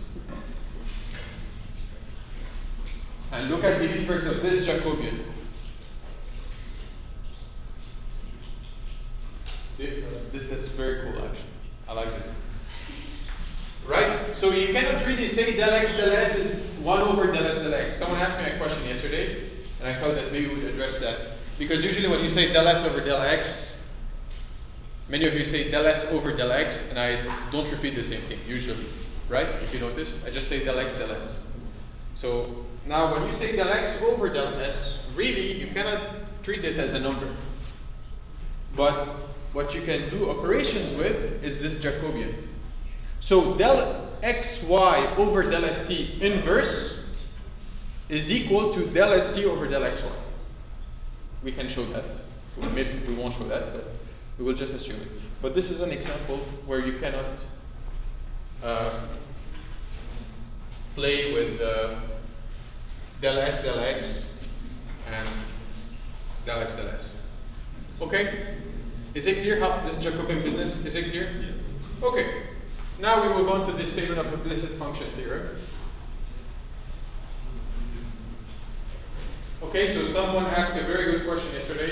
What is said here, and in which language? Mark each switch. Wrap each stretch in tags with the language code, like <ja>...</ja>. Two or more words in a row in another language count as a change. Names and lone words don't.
<en>And look at the inverse of this Jacobian. This is very cool, actually. I like this. Right? So you cannot really say del x del s is 1 over del s del x. Someone asked me a question yesterday, and I thought that maybe we would address that. Because usually when you say del s over del x, many of you say del s over del x, and I don't repeat the same thing, usually. Right? If you notice, I just say del x del s. So now when you say del x over del s, really you cannot treat this as a number. But what you can do operations with is this Jacobian. So del xy over del st inverse is equal to del st over del xy. We can show that. Maybe we won't show that, but we will just assume it. But this is an example where you cannot play with del s del x and del x del s. Okay? Is it clear how this Jacobian business? Is it clear? Yeah. Okay. Now we move on to the statement of implicit function theorem. Okay, so someone asked a very good question yesterday.</en>